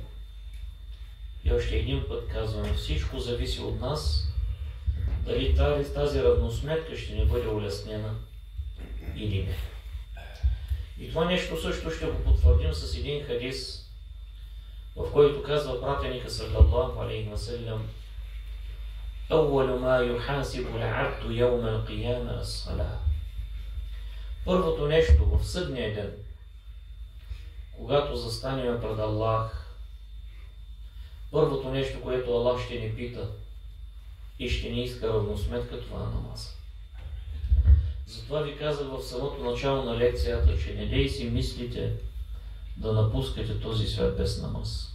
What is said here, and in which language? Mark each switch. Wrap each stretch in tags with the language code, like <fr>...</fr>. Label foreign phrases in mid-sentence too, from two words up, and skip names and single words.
<bg>И още един път казваме, всичко зависи от нас, дали тази равносметка ще ни бъде улеснена или не. И това нещо също ще го потвърдим с един хадис в който казва пратеника</bg> <ar>صلى الله عليه وسلم: "أول ما يحاسب العبد يوم القيامة الصلاة."</ar> <bg>Първото нещо в съдния ден, когато застанем пред Аллах, първото нещо, което Аллах ще ни пита и ще ни иска равносметка, това е намаза. Затова ви казах в самото начало на лекцията, че не дей си мислите да напускате този свят без намаз.</bg>